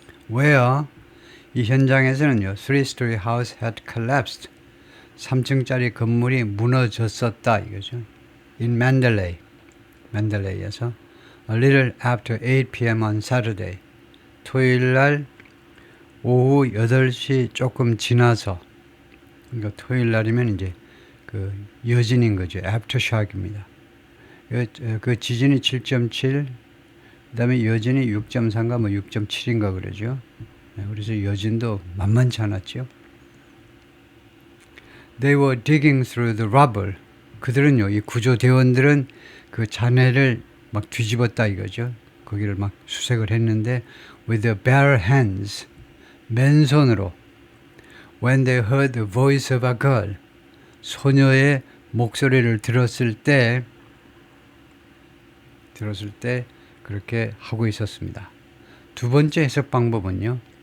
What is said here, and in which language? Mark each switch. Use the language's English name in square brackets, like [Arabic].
[English] Where [Korean] 이 현장에서는요, [English] 3-story house had collapsed. [Korean] 3층짜리 건물이 무너졌었다 이거죠. [English] In Mandalay,에서 a little after 8 p.m. on Saturday. [Korean] 토요일 날 오후 8시 조금 지나서, 그러니까 토요일 날이면 이제 그 여진인 거죠. aftershock입니다. 그 지진이 7.7, 그 다음에 여진이 6.3가 뭐 6.7인가 그러죠. 그래서 여진도 만만치 않았죠. [English] They were digging through the rubble. [Korean] 그들은요, 이 구조대원들은 그 잔해를 막 뒤집었다 이거죠. 거기를 막 수색을 했는데 [English] with their bare hands. [Korean] 맨손으로 [English] when they heard the voice of a girl [Korean] 소녀의 목소리를 들었을 때 그렇게 하고 있었습니다. 두 번째 해석 방법은요.